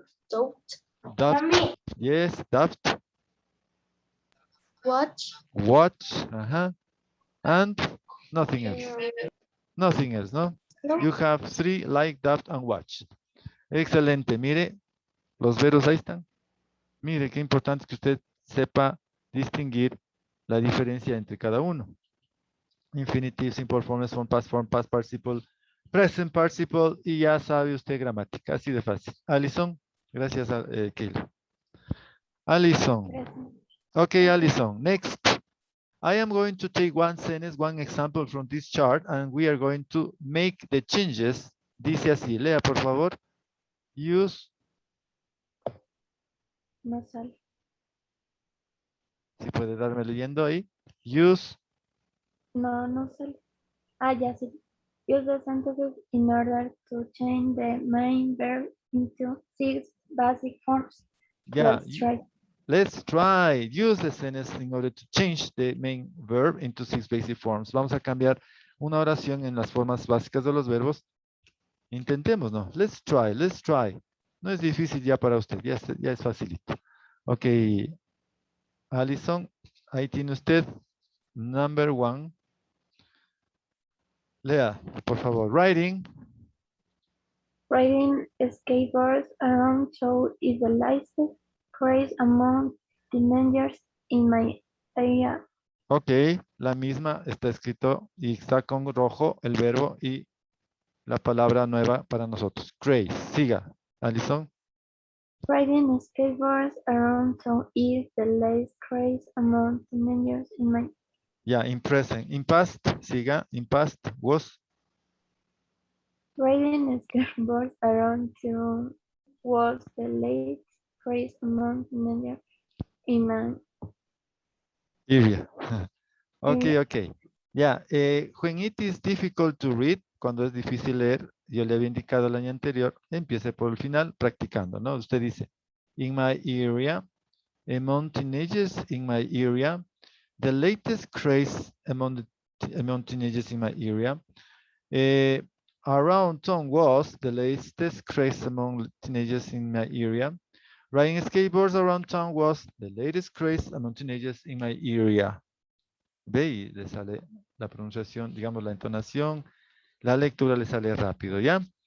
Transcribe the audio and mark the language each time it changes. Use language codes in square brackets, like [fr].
[en] Doubt. Doubt. Yes, doubt. Watch. Watch. And nothing else. Mm, Nothing else, no? no. You have 3, like, doubt, and watch. [es] Excelente. Mire, los verbos ahí están. Mire, qué importante que usted sepa distinguir la diferencia entre cada uno. [en] Infinitive, simple form, form, past participle, present participle, [es] y ya sabe usted gramática. Así de fácil. Alison, gracias a Keila. Alison. Okay, Alison. Next. [en] I am going to take one sentence, one example from this chart, and we are going to make the changes. [es] Dice así, lea por favor. Use, No sale. si puede darme leyendo ahí. [en] Use, [es] No sale. Ya sí. [en] Use the sentences in order to change the main verb into 6 basic forms. yeah, Let's try. let's try. Use the sentence in order to change the main verb into 6 basic forms. [es] Vamos a cambiar una oración en las formas básicas de los verbos. Intentemos, ¿no? [en] Let's try, let's try. [es] No es difícil ya para usted, ya es facilito. Ok, Alison, ahí tiene usted [en] number 1. [es] Lea, por favor, writing. [en] Riding skateboards around town is the latest craze among teenagers in my area. [es] Ok, la misma está escrito y está con rojo el verbo y la palabra nueva para nosotros. Craze. Siga, Alison. [en] Riding skateboards around town is the latest craze among teenagers in my Ya, in present. In past, siga. In past was. riding skateboards around town was the latest craze among teenagers in my Area. Ok, area. ok. [es] Ya, [en] when it is difficult to read, [es] cuando es difícil leer, yo le había indicado el año anterior, empiece por el final practicando, ¿no? Usted dice, [en] in my area, among teenagers in my area, the latest craze among teenagers in my area, around town was the latest craze among teenagers in my area. Riding skateboards around town was the latest craze among teenagers in my area. [es] Ve y le sale la pronunciación, digamos la entonación, la lectura le sale rápido, ¿ya?